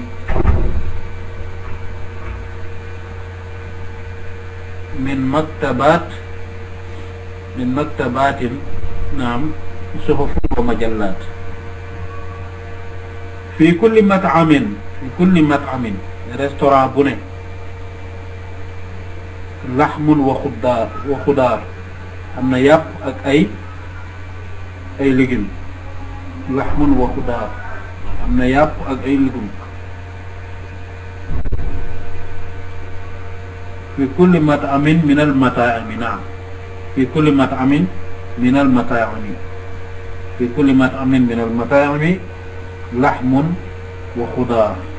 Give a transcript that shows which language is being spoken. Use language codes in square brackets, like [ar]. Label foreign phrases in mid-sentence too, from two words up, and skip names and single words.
[ar] من مكتبات نعم صحف ومجلات في كل مطعم [wo] رestaurant bu ne [ar] لحم وخضار [wo] am na yàpp ak ay légumes [ar] لحم وخضار [wo] am na yàpp ak ay légumes [ar] في كل مطعم من المطاعم نعم في كل مطعم من المطاعم في كل مطعم من المطاعم لحم وخضار